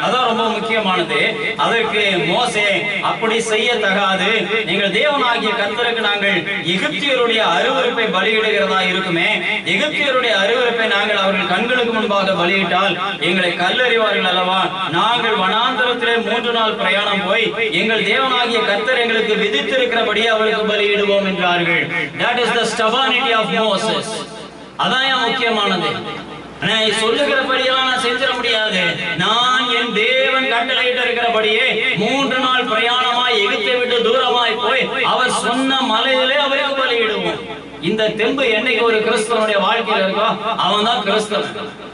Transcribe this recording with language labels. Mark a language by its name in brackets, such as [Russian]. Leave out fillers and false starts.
[Tamil] அதான் ரொம்ப முக்கியமானது. அதற்கு மோசே, அப்படி செய்ய தகாது, நீங்கள் தேவனாகிய கர்த்தருக்கு நாங்கள் எகிப்தியருடைய அருவருப்பை பலியிடுகிறதா இருக்குமே, எகிப்தியருடைய அருவருப்பை நாங்கள் அவர்கள் கண்களுக்கு முன்பாக பலியிட்டால் எங்களை கல்லறிவார்கள் அல்லவா? நாங்கள் வனாந்தரத்திலே 3 நாள் பிரயாணம் போய் எங்கள் தேவனாகிய கர்த்தர் எங்களுக்கு விதித்திருக்கிறபடி அவருக்கு பலியிடுவோம் என்றார்கள். [English] That is the stubbornity of Moses. [Tamil] அதான் முக்கியமானது. சொல்லுகிறபடியெல்லாம் நான் செஞ்சிட முடியாது. நான் என் தேவன் கட்டளையிட்டு இருக்கிறபடியே 3 நாள் பிரயாணமாய் எகிப்தை விட்டு தூரமாய் போய் அவர் சொன்ன மலையிலே அவருக்கு பலியிடுவோம். இந்த தெம்பு என்னைக்கு ஒரு கிறிஸ்தவனுடைய வாழ்க்கையில் இருக்கோ அவன் தான் கிறிஸ்தவன்.